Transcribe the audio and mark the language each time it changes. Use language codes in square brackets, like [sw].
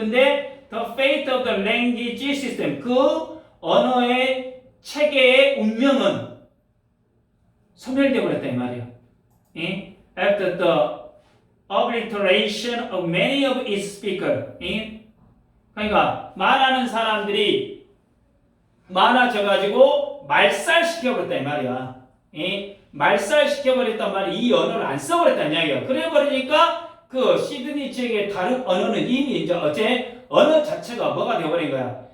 [ko] 근데 [en] the fate of the language system [ko] 그 언어의 체계의 운명은 소멸되어 버렸다 이 말이야. [en] After the obliteration of many of its speakers. [ko] 그러니까 말하는 사람들이 많아져가지고 말살시켜버렸다 이 말이야. 말살시켜버렸단 말이 이 언어를 안 써버렸다는 이야기야. 그래버리니까 그 시드니 지역의 다른 언어는 이미 이제 언어 자체가 뭐가 되어버린 거야?